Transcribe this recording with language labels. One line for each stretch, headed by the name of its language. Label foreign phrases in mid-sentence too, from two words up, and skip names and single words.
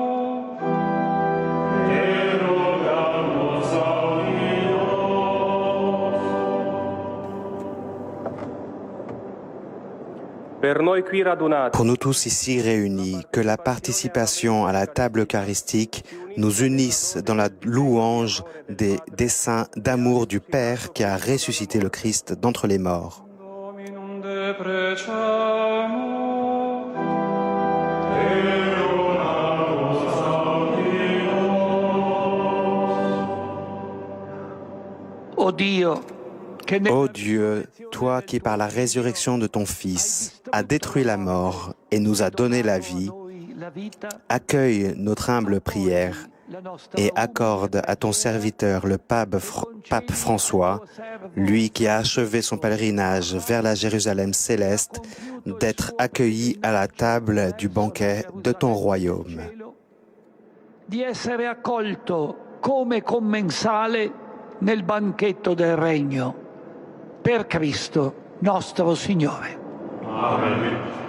French: Pour nous tous ici réunis, que la participation à la table eucharistique nous unisse dans la louange des desseins d'amour du Père qui a ressuscité le Christ d'entre les morts.
Latin: Dominum deprecamo.
Italian: Oh Dio,
French: Ô Dieu, toi qui par la résurrection de ton Fils as détruit la mort et nous as donné la vie, accueille notre humble prière et accorde à ton serviteur le pape François, lui qui a achevé son pèlerinage vers la Jérusalem céleste, d'être accueilli à la table du banquet de ton royaume.
Italian: di essere accolto come commensale nel banchetto del regno, per Cristo nostro Signore. Amen.